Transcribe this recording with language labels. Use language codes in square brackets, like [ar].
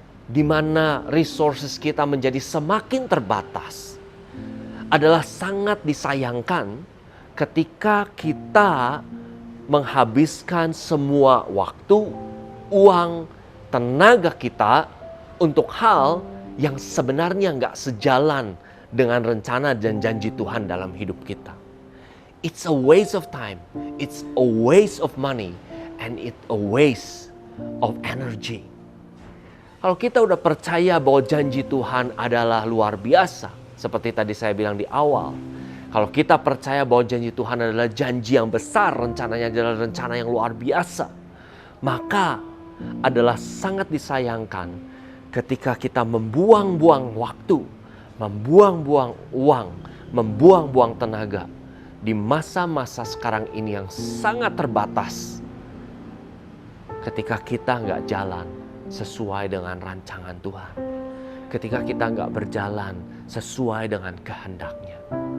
[id] di mana resources kita menjadi semakin terbatas, adalah sangat disayangkan ketika kita menghabiskan semua waktu, uang, tenaga kita untuk hal yang sebenarnya nggak sejalan dengan rencana dan janji Tuhan dalam hidup kita. [en] It's a waste of time, it's a waste of money, and it's a waste of energy. [id] Kalau kita udah percaya bahwa janji Tuhan adalah luar biasa, seperti tadi saya bilang di awal, kalau kita percaya bahwa janji Tuhan adalah janji yang besar, rencananya adalah rencana yang luar biasa, maka adalah sangat disayangkan ketika kita membuang-buang waktu, membuang-buang uang, membuang-buang tenaga di masa-masa sekarang ini yang sangat terbatas, ketika kita nggak jalan sesuai dengan rancangan Tuhan, ketika kita nggak berjalan sesuai dengan kehendaknya.